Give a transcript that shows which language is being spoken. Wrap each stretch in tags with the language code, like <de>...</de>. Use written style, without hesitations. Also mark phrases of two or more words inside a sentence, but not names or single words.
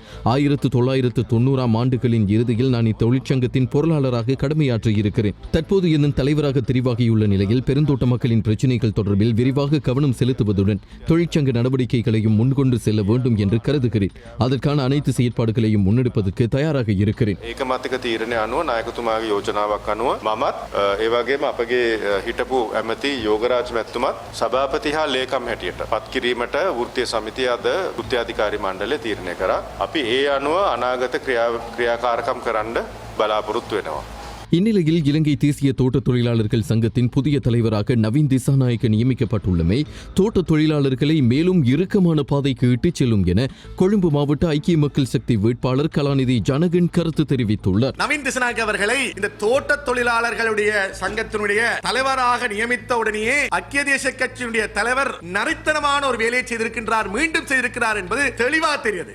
<ta>1990ஆம் ஆண்டுகளின் இறுதியில் நான் இத்தொழிற்சங்கத்தின் பொருளாளராக கடமையாற்றியிருக்கிறேன். தற்போது என்னும் தலைவராக தெரிவாகியுள்ள நிலையில் பெருந்தோட்ட மக்களின் பிரச்சினைகள் தொடர்பில் விரிவாக கவனம் செலுத்துவதுடன் தொழிற்சங்க நடவடிக்கைகளையும் முன்கொண்டு செல்ல வேண்டும் என்று கருதுகிறேன். அதற்கான அனைத்து செயற்பாடுகளையும் முன்னெடுப்பதற்கு தயாராக இருக்கிறேன்.</ta> <si>ඒකමතික තීරණය අනුව නායකතුමාගේ යෝජනාවක් අනුව මමත් ඒ වගේම අපගේ හිටපු ඇමති යෝගරාජ් මැතිතුමත් සභාපති හා ලේකම් හැටියට පත් කිරීමට වෘත්තීය සමිතිය අද වෘත්‍යාධිකාරී මණ්ඩලය තීරණය කරා. අපි ඒ අනුව අනාගත ක්‍රියාකාරකම් කරන්න බලාපොරොත්තු වෙනවා.</si> <ta>இந்நிலையில் இலங்கை தேசிய தோட்ட தொழிலாளர்கள் சங்கத்தின் புதிய தலைவராக நவீன் திசாநாயக்க நியமிக்கப்பட்டுள்ளமை தோட்ட தொழிலாளர்களை மேலும் இறுக்கமான பாதைக்கு இட்டுச் செல்லும் என கொழும்பு மாவட்ட ஐக்கிய மக்கள் சக்தி வேட்பாளர் கலாநிதி ஜனகன் கருத்து தெரிவித்துள்ளார். நவீன் திசாநாயக்க அவர்களை இந்த தோட்ட தொழிலாளர்களுடைய சங்கத்தினுடைய தலைவராக நியமித்த உடனேயே ஐக்கிய தேசிய கட்சியினுடைய தலைவர் நரித்தனமான ஒரு வேலையை செய்திருக்கின்றார், மீண்டும் செய்திருக்கிறார் என்பது தெளிவாக தெரியுது.</ta>